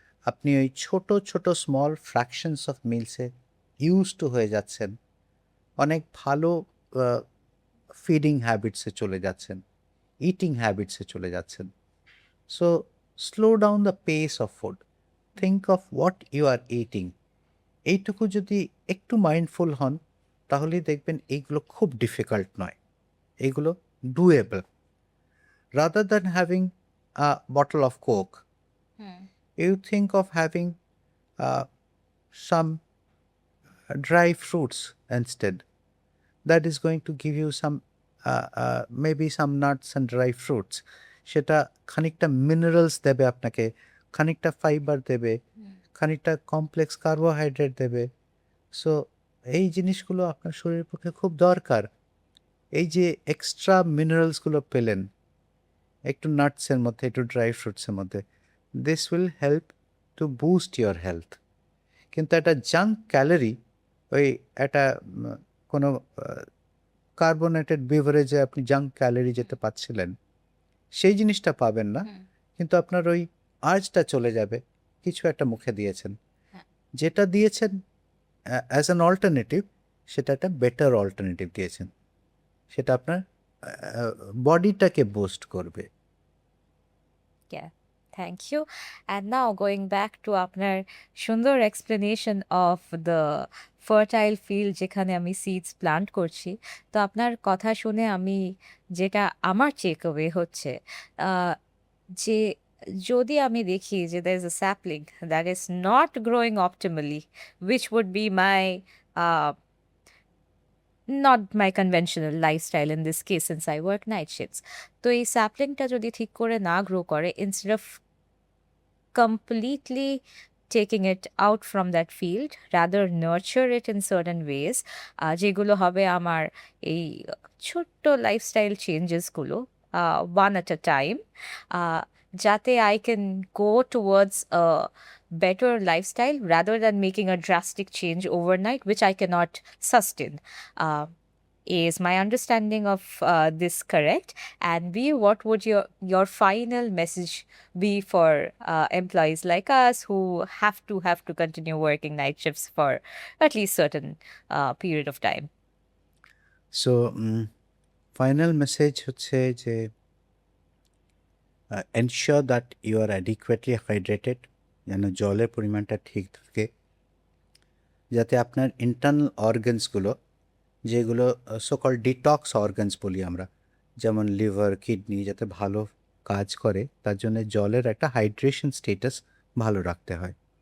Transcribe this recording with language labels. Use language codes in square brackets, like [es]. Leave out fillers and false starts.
[bn] আপনি ওই ছোট ছোট small fractions of মিলসে use to হয়ে যাচ্ছেন, অনেক ভালো ফিডিং হ্যাবিটসে চলে যাচ্ছেন, ইটিং হ্যাবিটসে চলে যাচ্ছেন। [en] so slow down the pace of food, think of what you are eating, [bn] এইটুকু যদি একটু মাইন্ডফুল হন, তাহলেই দেখবেন এইগুলো খুব ডিফিকাল্ট নয়, এইগুলো doable. [en] Rather than having a bottle of Coke, hmm. you think of having some dry fruits instead. That is going to give you some, maybe some nuts and dry fruits. [bn] সেটা খানিকটা minerals দেবে আপনাকে, খানিকটা fibre দেবে, খানিকটা complex carbohydrate দেবে। So এই জিনিসগুলো আপনার শরীরের পক্ষে খুব দরকার। এই যে এক্সট্রা মিনারেলসগুলো পেলেন একটু নাটসের মধ্যে, একটু ড্রাই ফ্রুটসের মধ্যে, [en] This will help to boost your health. [bn] কিন্তু একটা জাঙ্ক ক্যালোরি, ওই একটা কোনো কার্বোনেটেড বিভারেজে আপনি জাঙ্ক ক্যালোরি যেটা পাচ্ছিলেন, সেই জিনিসটা পাবেন না, হুম। কিন্তু আপনার ওই আর্জটা চলে যাবে, কিছু একটা মুখে দিয়েছেন, হ্যাঁ। যেটা দিয়েছেন অ্যাজ অ্যান অল্টারনেটিভ, সেটা একটা বেটার অল্টারনেটিভ দিয়েছেন, সেটা আপনার বডিটাকে বুস্ট করবে। [en] Yeah, thank you. And now going back to [bn] আপনার সুন্দর [en] explanation of the fertile field [bn] যেখানে আমি [en] seeds plant করছি। [bn] তো আপনার কথা শুনে আমি যেটা আমার take away হচ্ছে আহ, যে যদি আমি দেখি যে [en] there is a sapling that is not growing optimally, which would be my uh, not my conventional lifestyle in this case since I work night shifts. [bn] তো এই স্যাপলিংটা যদি ঠিক করে না গ্রো করে, [en] instead of completely taking it out from that field, rather nurture it in certain ways, [bn] যেগুলো হবে আমার এই ছোট্ট lifestyle চেঞ্জেসগুলো [en] one at a time, যাতে I can go towards a better lifestyle rather than making a drastic change overnight, which I cannot sustain. Uh, is my understanding of this correct? And B, what would your final message be for employees like us who have to continue working night shifts for at least certain period of time? [bn] So final message হচ্ছে যে [en] ensure that you are adequately hydrated, [bn] যেন জলের পরিমাণটা ঠিক থাকে, যাতে আপনার internal অর্গানসগুলো, যেগুলো সোকল ডিটক্স অর্গানস বলি আমরা, যেমন লিভার, কিডনি, যাতে ভালো কাজ করে, তার জন্য জলের একটা হাইড্রেশন স্টেটাস ভালো রাখতে হয়।